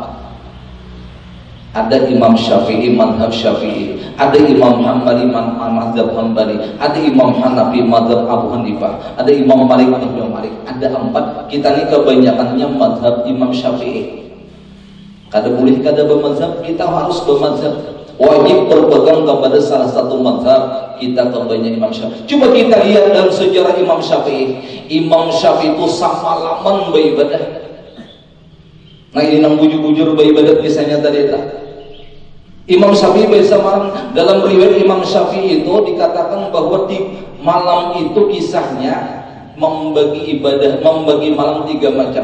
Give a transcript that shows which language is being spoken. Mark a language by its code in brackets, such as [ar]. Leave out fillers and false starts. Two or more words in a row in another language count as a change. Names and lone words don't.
[id] Ada Imam Syafi'i, mazhab Syafi'i, ada Imam Hambali, mazhab Hambali, ada Imam Hanafi, mazhab Abu Hanifah, ada Imam Malik, mazhab Malik. Ada 4. Kita nih kebanyakannya mazhab Imam Syafi'i. Kada boleh kada bermazhab, kita harus bermazhab. Wajib berpegang kepada salah satu mazhab. Kita kebanyakan Imam Syafi'i. Coba kita lihat dalam sejarah Imam Syafi'i. Imam Syafi'i itu samalaman beribadah. Nah ini nang bujur-bujur beribadah misalnya tadi tak. Imam Syafi'i bersama dalam riwayat Imam Syafi'i itu dikatakan bahwa di malam itu kisahnya membagi ibadah, membagi malam 3 macam.